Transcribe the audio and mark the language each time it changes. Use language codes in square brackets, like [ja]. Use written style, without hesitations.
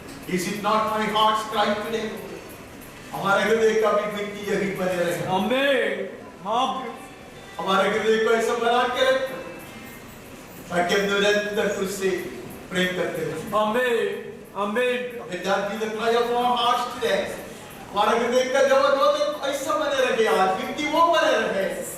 [en] Is it not my heart's cry today? [hi] हमारे हृदय का भी विनती यही बने रहे। आमीन। हमारे हृदय को ऐसा बना के रख ताकि हम निरंतर तुझसे प्रेम करते रहें। आमीन। आमीन। [en] Let that be the cry of our hearts today. [hi] हमारे हृदय का जब ऐसा बने रहे, आज विनती वो बने रहे।